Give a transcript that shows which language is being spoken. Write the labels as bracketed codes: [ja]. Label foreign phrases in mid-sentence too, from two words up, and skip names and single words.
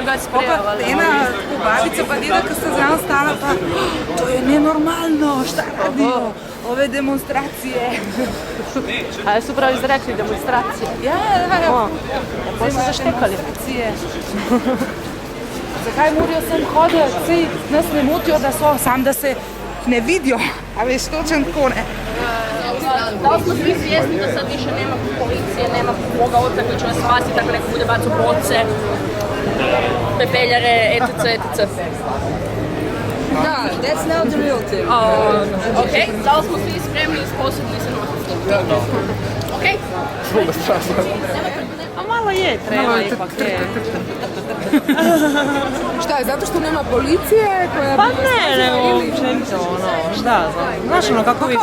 [sl] Opa, ena babica pa deda, ko sta zraven stala, pa to je nenormalno, šta radijo, ove demonstracije. A su prav izrekli demonstracije? Ja. Zdaj so zaštekali. Zakaj morajo sem hoditi, sej nas ne motijo, da so, sam da se ne vidijo, a veš, točen tako, ne. [hr] Da li smo svi svjesni da sad više nema policije, nema koga ovdje koji će nas spasiti ako neko bude bacio boce, pepeljare, etc. Da, [en] that's now the real thing. [hr] Ok, da li smo svi spremni i sposobni se nositi? Ok? A malo je, treba ipak. Šta, zato što nema policije koja... Pa ne, općenito, šta znam. Znaš kako vi...